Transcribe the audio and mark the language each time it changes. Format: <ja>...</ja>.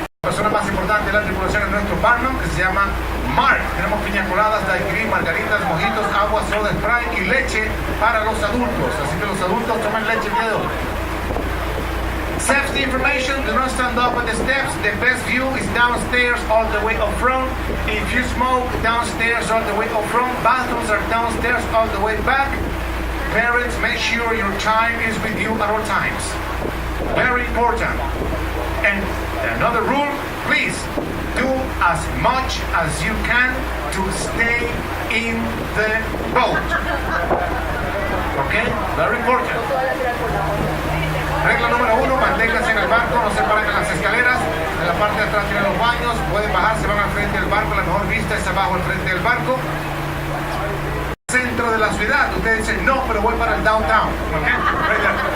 <es>La persona más importante de la tripulación es nuestro barman, que se llama Mark. Tenemos piña coladas, daiquiri, margaritas, mojitos, agua, soda, Sprite y leche para los adultos. Así que los adultos tomen leche el día de hoy.</es> <en>Safety information, do not stand up at the steps. The best view is downstairs all the way up front. If you smoke, downstairs all the way up front. Bathrooms are downstairs all the way back. Parents, make sure your child is with you at all times. Very important. And another rule, please do as much as you can to stay in the boat. Okay? Very important.</en> <es>Regla número 1, manténganse en el barco, no se paren en las escaleras. En la parte de atrás tienen los baños, pueden bajar, se van al frente del barco, la mejor vista es abajo al frente del barco. Centro de la ciudad, ustedes dicen, no, pero voy para el downtown. Okay?</es> <en>Right there.</en>